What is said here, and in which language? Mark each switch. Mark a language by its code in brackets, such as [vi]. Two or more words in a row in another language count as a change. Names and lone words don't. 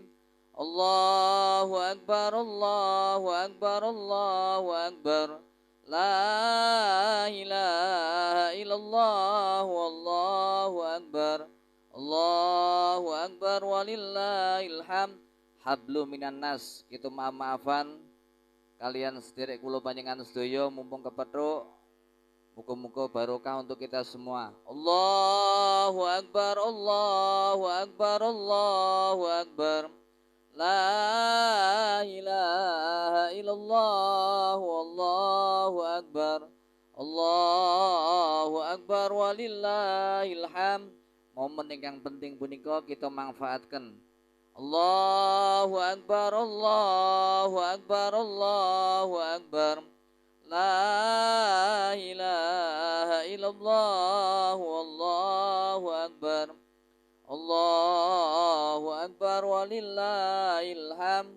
[ar] الله أكبر، الله أكبر، الله أكبر. لا إله إلا الله، الله أكبر. الله أكبر ولله الحمد. حبل من الناس. [id] Kita maaf-maafan [jv] kalian sederek kula panjenengan sedaya mumpung kepethuk. [id] Muga-muga barokah untuk kita semua. [ar] الله أكبر، الله أكبر، الله أكبر. لا إله إلا الله، الله أكبر. الله أكبر ولله الحمد. [id] Momen yang penting punika kita manfaatkan. [ar] الله أكبر، الله أكبر، الله أكبر. لا إله إلا الله، الله أكبر. الله أكبر ولله الحمد.